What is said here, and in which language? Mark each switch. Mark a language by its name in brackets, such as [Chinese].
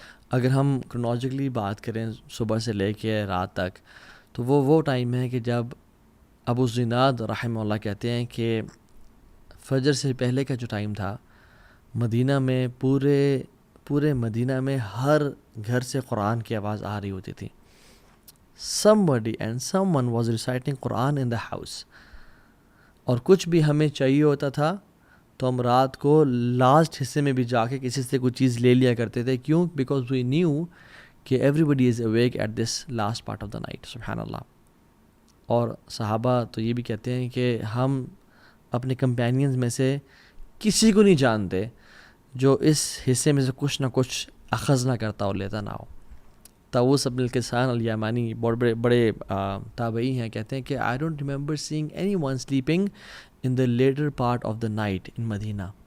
[Urdu] اگر ہم کرونالوجیکلی بات کریں صبح سے لے کے رات تک، تو وہ ٹائم ہے کہ جب ابو زناد رحمہ اللہ کہتے ہیں کہ فجر سے پہلے کا جو ٹائم تھا، مدینہ میں پورے مدینہ میں ہر گھر سے قرآن کی آواز آ رہی ہوتی تھی. [English] Somebody and someone was reciting Quran in the house. [Urdu] اور کچھ بھی ہمیں چاہیے ہوتا تھا تو ہم رات کو لاسٹ حصے میں بھی جا کے کسی سے کوئی چیز لے لیا کرتے تھے. کیوں؟ [English] Because we knew کہ everybody is awake at this last part of the night. [Urdu] سبحان اللہ. اور صحابہ تو یہ بھی کہتے ہیں کہ ہم اپنے کمپینینز میں سے کسی کو نہیں جانتے جو اس حصے میں سے کچھ نہ کچھ اخذ نہ کرتا اور لیتا نہ ہو. [English] طاؤوس بن الکیسان الیمانی [Urdu] بڑے تابعی ہیں، کہتے ہیں کہ [English] I don't remember seeing anyone sleeping in the latter part of the night in Medina.